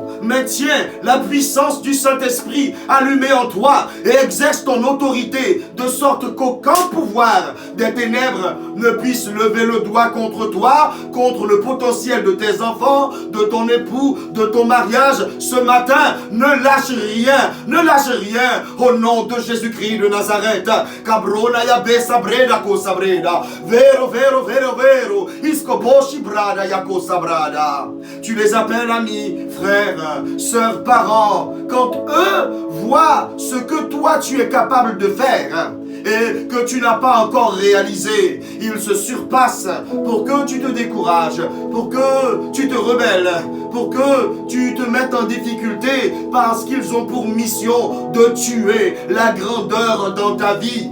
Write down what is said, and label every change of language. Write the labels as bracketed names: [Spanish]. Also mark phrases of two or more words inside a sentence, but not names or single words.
[French] Mais tiens la puissance du Saint-Esprit allumée en toi et exerce ton autorité de sorte qu'aucun pouvoir des ténèbres ne puisse lever le doigt contre toi, contre le potentiel de tes enfants, de ton époux, de ton mariage. Ce matin, ne lâche rien, ne lâche rien au nom de Jésus-Christ de Nazareth. Cabrona yabe sabreda ko sabreda. Vero, vero, vero, vero. Iskoboshi brada yako sabrada. Tu les appelles amis, frères, sœurs, parents, quand eux voient ce que toi tu es capable de faire et que tu n'as pas encore réalisé, ils se surpassent pour que tu te décourages, pour que tu te rebelles, pour que tu te mettes en difficulté parce qu'ils ont pour mission de tuer la grandeur dans ta vie.